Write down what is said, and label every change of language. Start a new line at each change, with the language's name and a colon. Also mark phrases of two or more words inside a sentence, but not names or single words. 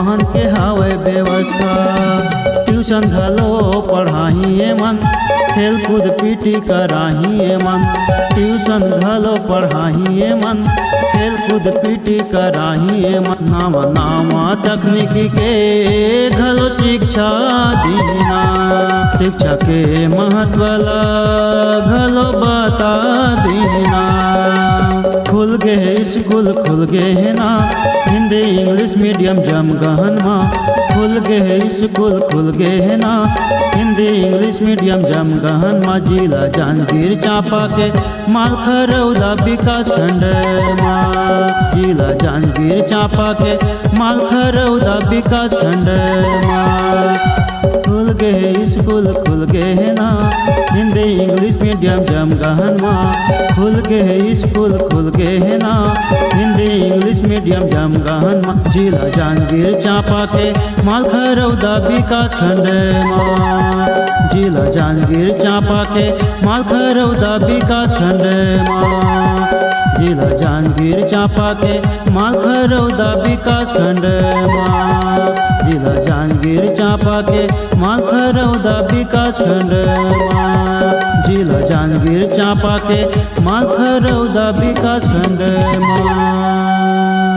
Chhattisgarhi: ट्यूशन घलो पढ़ाए कराही मन, खेल कूद पीटी कराही मन, ट्यूशन घलो पढ़ाही मन, खेल कूद पीटी कराही मन। नावा नावा तकनीकी के घलो शिक्षा दीना, शिक्षा के महत्व ला घलो बता दीना। खुल गे है स्कूल खुल गे है ना,
English: Hindi English medium
Chhattisgarhi: जम गहन माँ। खुल गे है स्कूल खुल गे है ना,
English: Hindi English medium
Chhattisgarhi: जम गहन माँ। जिला जांजगीर चांपा के मालखरौदा विकास खंड माँ, जिला जांजगीर चांपा के मालखरौदा विकास खंड माँ। खुल गे है स्कूल खुल गे है ना,
English: Hindi English medium
Chhattisgarhi: जम गहन माँ। खुल गे है स्कूल खुल गे है ना,
English: Hindi English medium
Chhattisgarhi: जम गहन माँ। जिला जांजगीर चांपा के मालखरौदा विकास खंड माँ, जिला जांजगीर चांपा के मालखरौदा विकास खंड माँ, जिला जांजगीर चांपा के मालखरौदा विकास खंड माँ, जिला जांजगीर चांपा के मालखरौदा विकास खंड माँ, जिला जांजगीर चांपा के मालखरौदा विकास खंड माँ।